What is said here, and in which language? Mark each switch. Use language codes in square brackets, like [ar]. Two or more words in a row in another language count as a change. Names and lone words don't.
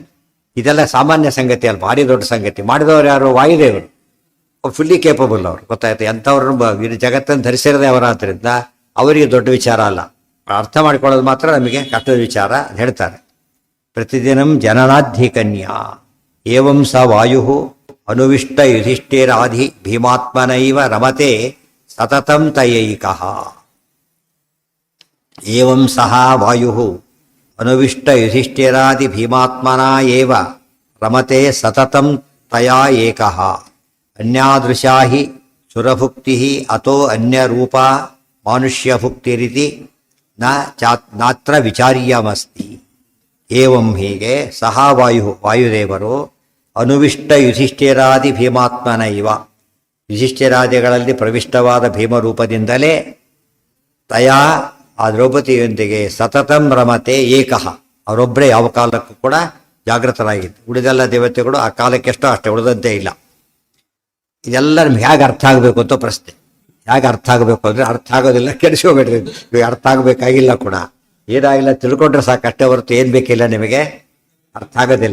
[kn] ಇದೆಲ್ಲ ಸಾಮಾನ್ಯ ಸಂಗತಿ ಅಲ್ಲ, ಭಾರಿ ದೊಡ್ಡ ಸಂಗತಿ. ಮಾಡಿದವರು ಯಾರು? ವಾಯುದೇವರು. [en] fully capable [kn] ಅವರು, ಗೊತ್ತಾಯ್ತು. ಎಂಥವ್ರನ್ನ ಜಗತ್ತನ್ನು ಧರಿಸಿರದೆ ಅವರಾದ್ರಿಂದ ಅವರಿಗೆ ದೊಡ್ಡ ವಿಚಾರ ಅಲ್ಲ, ಅರ್ಥ ಮಾಡ್ಕೊಳ್ಳೋದು ಮಾತ್ರ ನಮಗೆ ಕಷ್ಟದ ವಿಚಾರ ಹೇಳ್ತಾರೆ. [sa] ಪ್ರತಿದಿನಂ ಜನನಾಧಿ ಕನ್ಯಾ ಏವಂ ಸ ವಾಯು ಅನುವಿಷ್ಟ ಯುಧಿಷ್ಠಿರಾಧಿ ಭೀಮಾತ್ಮನೈವ ರಮತೆ ಸತತಂ ತಯೈಕಃ. ಏವಂ ಸಹ ವಾಯು ಅನುವಿಷ್ಟ ಯುಧಿಷ್ಠಿರಾದಿ ಭೀಮಾತ್ಮನ ಏವ ರಮತೆ ಸತತಂ ತಯಾ ಏಕಃ. ಅನ್ಯಾದೃಶಾ ಹಿ ಸುರಭುಕ್ತಿ ಅಥೋ ಅನ್ಯರೂಪ ಮಾನುಷ್ಯಭುಕ್ತಿರಿತಿ ನಾತ್ರ ವಿಚಾರ್ಯಮಸ್ತಿ. [kn] ಏವಂ, ಹೀಗೆ, ಸಹ ವಾಯುದೇವರು [sa] ಅನುವಿಷ್ಟ ಯುಧಿಷ್ಠಿರಾದಿ ಭೀಮಾತ್ಮನ ಇವ, [kn] ಯುಧಿಷ್ಠಿರಾದಿಗಳಲ್ಲಿ ಪ್ರವಿಷ್ಟವಾದ ಭೀಮರೂಪದಿಂದಲೇ ತಯಾ, ಆ ದ್ರೌಪದಿಯೊಂದಿಗೆ [sa] ಸತತಂ ರಮತೆ ಏಕಃ, [kn] ಅವರೊಬ್ಬರೇ ಯಾವ ಕಾಲಕ್ಕೂ ಕೂಡ ಜಾಗೃತರಾಗಿತ್ತು. ಉಳಿದೆಲ್ಲ ದೇವತೆಗಳು ಆ ಕಾಲಕ್ಕೆಷ್ಟೋ ಅಷ್ಟೇ, ಉಳಿದಂತೆ ಇಲ್ಲ. ಇದೆಲ್ಲ ನಿಮ್ಗೆ ಹೇಗೆ ಅರ್ಥ ಆಗಬೇಕು ಅಂತ ಪ್ರಶ್ನೆ. ಹೇಗೆ ಅರ್ಥ ಆಗಬೇಕು ಅಂದರೆ, ಅರ್ಥ ಆಗೋದಿಲ್ಲ, ಕೆಡಿಸ್ಕೋಬೇಡ್ರಿ. ಇವಾಗ ಅರ್ಥ ಆಗಬೇಕಾಗಿಲ್ಲ ಕೂಡ, ಏನಾಗಿಲ್ಲ ತಿಳ್ಕೊಂಡ್ರೆ ಸಾಕು, ಅಷ್ಟೇ ಹೊರತು ಏನು ಬೇಕಿಲ್ಲ, ನಿಮಗೆ ಅರ್ಥ ಆಗೋದಿಲ್ಲ.